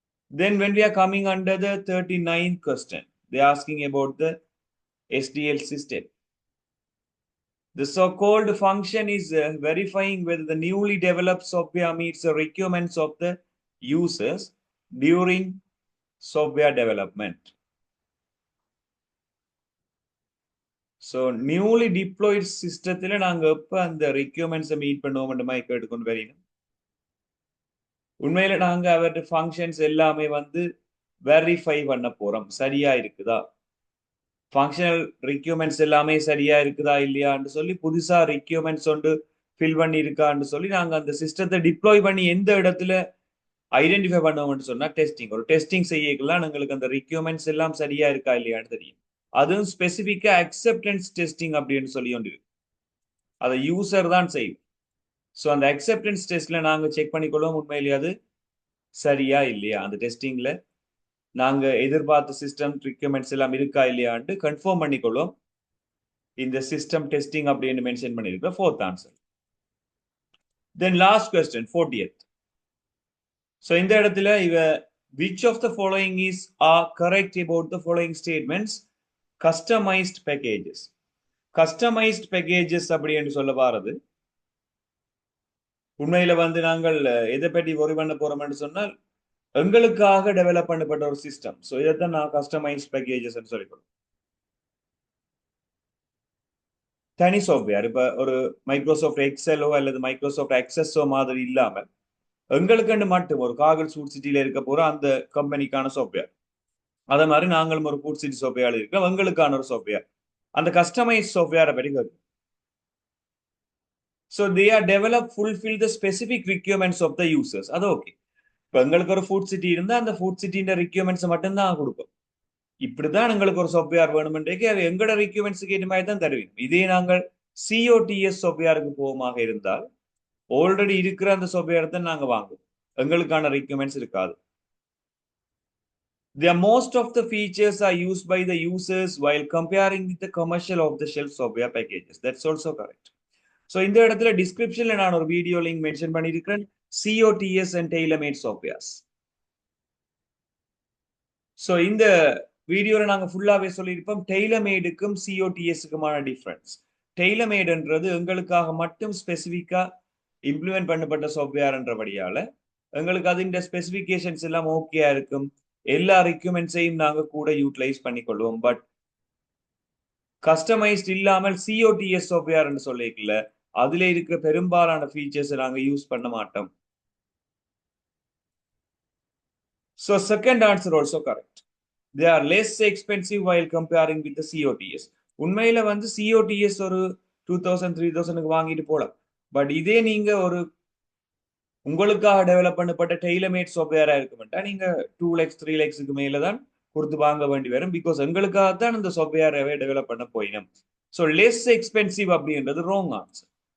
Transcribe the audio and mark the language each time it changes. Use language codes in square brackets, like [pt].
[en] Then when we are coming under the 39th question, they are asking about the SDL system. The so-called function is verifying whether the newly developed software meets the requirements of the users during software development. [ta] So newly deployed systemத்துல நாங்க எப்ப அந்த requirements meet பண்ணுவோம் மாதிரி கேட்டுக்கொண்டு வரீங்க. உண்மையில நாங்க அவருடைய ஃபங்க்ஷன்ஸ் எல்லாமே வந்து வெரிஃபை பண்ண போறோம். சரியா இருக்குதா, ஃபங்க்ஷனல் ரிக்யூர்மெண்ட்ஸ் எல்லாமே சரியா இருக்குதா இல்லையான்னு சொல்லி புதுசா ரிக்யூர்மெண்ட்ஸ் ஒன்று ஃபில் பண்ணி இருக்கான்னு சொல்லி நாங்க அந்த சிஸ்டத்தை டிப்ளாய் பண்ணி எந்த இடத்துல ஐடென்டிஃபை பண்ணுவோம்னு சொன்னா டெஸ்டிங். ஒரு டெஸ்டிங் செய்யலாம் எங்களுக்கு அந்த ரிக்யூர்மெண்ட்ஸ் எல்லாம் சரியா இருக்கா இல்லையான்னு தெரியும். அதுவும் ஸ்பெசிஃபிக்கா அக்செப்டன்ஸ் டெஸ்டிங் அப்படின்னு சொல்லி ஒன்று இருக்கு. அதை யூசர் தான் செய்யும். ஸோ அந்த அக்செப்டன்ஸ் டெஸ்ட்ல நாங்க செக் பண்ணிக்கொள்வோம் உண்மையிலேயே அது சரியா இல்லையா, அந்த டெஸ்டிங்ல நாங்க எதிர்பார்த்த சிஸ்டம் ரிக்வயர்மெண்ட்ஸ் எல்லாம் இருக்கா இல்லையான்னு கன்ஃபார்ம் பண்ணிக்கொள்வோம். இந்த சிஸ்டம் டெஸ்டிங் அப்படின்னு mention பண்ணிருக்கிற fourth answer. Then last question 40th. So இந்த இடத்துல இவ [en] which of the following is are correct about the following statements? Customized packages. [ta] Customized packages அப்படின்னு சொல்ல வாரது உண்மையில வந்து நாங்கள் எதை பற்றி ஒரி பண்ண போறோம்னு சொன்னால் எங்களுக்காக டெவலப் பண்ணப்பட்ட ஒரு சிஸ்டம். ஸோ இதைத்தான் நான் கஸ்டமைஸ் பேக்கேஜஸ் சொல்லிக்கிறோம். தனி சாஃப்ட்வேர் இப்ப ஒரு மைக்ரோசாஃப்ட் எக்ஸலோ அல்லது மைக்ரோசாஃப்ட் அக்சஸோ மாதிரி இல்லாமல் எங்களுக்குன்னு மட்டும் ஒரு காகல் ஃபுட் சிட்டியில இருக்க போற அந்த கம்பெனிக்கான சாஃப்ட்வேர். அதே மாதிரி நாங்களும் ஒரு ஃபுட் சிட்டி சாஃப்ட்வேர் இருக்கோம், எங்களுக்கான ஒரு சாஃப்ட்வேர். அந்த கஸ்டமைஸ் சாஃப்ட்வேரை பற்றி கேட்கும். [en] So they are developed fulfill the specific requirements of the users. [ta] அது ஓகே. இப்போ எங்களுக்கு ஒரு ஃபுட் சிட்டி இருந்தா அந்த ஃபுட் சிட்டின்ற ரிக்யூர்மெண்ட்ஸ் மட்டும் தான் கொடுப்போம். இப்படிதான் எங்களுக்கு ஒரு சாஃப்ட்வேர் வேணுமென்றே அது எங்களோட ரிக்யூர்மெண்ட்ஸுக்கு ஏற்ற மாதிரி தான் தருவீங்க. இதே நாங்கள் COTS சாஃப்ட்வேருக்கு போகமாக இருந்தால் ஆல்ரெடி இருக்கிற அந்த சாஃப்ட்வேர் தான் நாங்க வாங்குவோம், எங்களுக்கான ரிக்யூர்மெண்ட்ஸ் இருக்காது. [en] Most of the features are used by the users while comparing with the commercial of the shelf software packages. That's also correct. [ta] So இந்த இடத்துல டிஸ்கிரிப்ஷன்ல நான் ஒரு வீடியோ லிங்க் மென்ஷன் பண்ணியிருக்கிறேன், [en] COTS and tailor-made softwares. [ta] So இந்த வீடியோல நாங்க ஃபுல்லாவே சொல்லியிருப்போம் டெய்லர்மேடுக்கும் COTSக்குமான டிஃபரன்ஸ். டெய்லர்மேடுன்றது எங்களுக்காக மட்டும் ஸ்பெசிஃபிக்கா இம்ப்ளிமெண்ட் பண்ணப்பட்ட சாஃப்ட்வேர்ன்றபடியால எங்களுக்கு அதின் ஸ்பெசிஃபிகேஷன்ஸ் எல்லாம் ஓகேயா இருக்கும், எல்லா ரிக்யூர்மெண்ட்ஸையும் நாங்க கூட யூட்டிலைஸ் பண்ணிக்கொள்வோம். பட் கஸ்டமைஸ்ட் இல்லாமல் COTS சாஃப்ட்வேர்னு சொல்லிக்கல அதுல இருக்கிற பெரும்பாலான ஃபீச்சர்ஸ் நாங்க யூஸ் பண்ண மாட்டோம். [en] So second answer also correct. They are less expensive while comparing with the COTS. [ta] உண்மையில வந்து COTS ஒரு 2000-3000 வாங்கிட்டு போலாம். பட் இதே நீங்க ஒரு உங்களுக்காக டெவலப் பண்ணப்பட்ட டெய்லர்மேட் சாஃப்ட்வேரா இருக்குமெண்டா நீங்க 2 lakhs 3 lakhsக்கு மேல தான் கொடுத்து வாங்க வேண்டி வரும். பிகாஸ் எங்களுக்காக தான் இந்த சாஃப்ட்வேரை டெவலப் பண்ண போயிடும். ஸோ லெஸ் எக்ஸ்பென்சிவ் அப்படின்றது ராங் ஆன்சர்.